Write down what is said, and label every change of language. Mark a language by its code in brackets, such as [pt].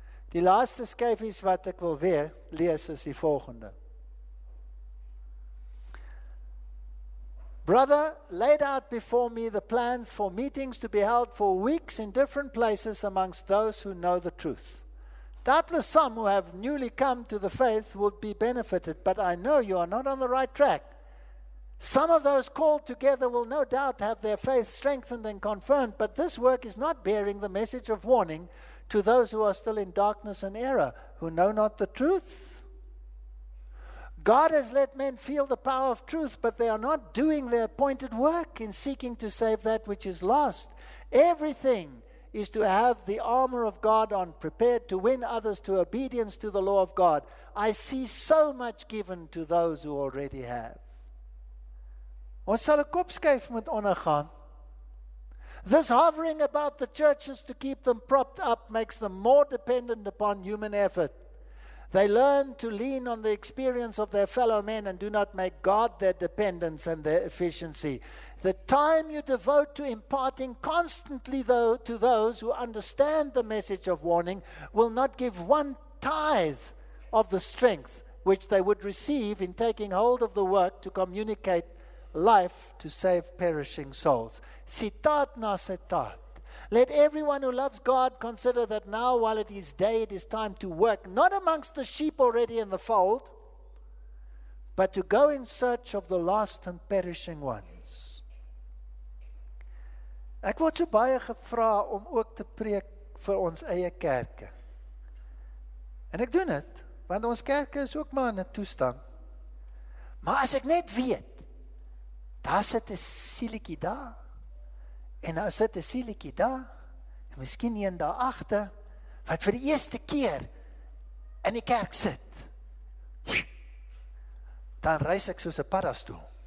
[af] Die laaste skyfies wat ek wil weer lees is die volgende. [en] Brother laid out before me the plans for meetings to be held for weeks in different places amongst those who know the truth. Doubtless some who have newly come to the faith would be benefited, but I know you are not on the right track. Some of those called together will no doubt have their faith strengthened and confirmed, but this work is not bearing the message of warning to those who are still in darkness and error, who know not the truth. God has let men feel the power of truth, but they are not doing their appointed work in seeking to save that which is lost. Everything is to have the armor of God on, prepared to win others to obedience to the law of God. I see so much given to those who already have. [af] Ons sal 'n kopskuif moet ondergaan. [en] This hovering about the churches to keep them propped up makes them more dependent upon human effort. They learn to lean on the experience of their fellow men and do not make God their dependence and their efficiency. The time you devote to imparting constantly to those who understand the message of warning will not give 1 tithe of the strength which they would receive in taking hold of the work to communicate life to save perishing souls. [af] Citaat na citaat. [en] Let everyone who loves God consider that now, while it is day, it is time to work, not amongst the sheep already in the fold, but to go in search of the lost and perishing ones. [af] Ek word so baie gevra om ook te preek vir ons eie kerke. En ek doen dit, want ons kerke is ook maar in 'n toestand. Maar as ek net weet, daar sit 'n sielietjie daar, en daar sit 'n sielietjie daar, en miskien een daar agter, wat vir die eerste keer in die kerk sit, dan reis ek soos 'n paddastoel.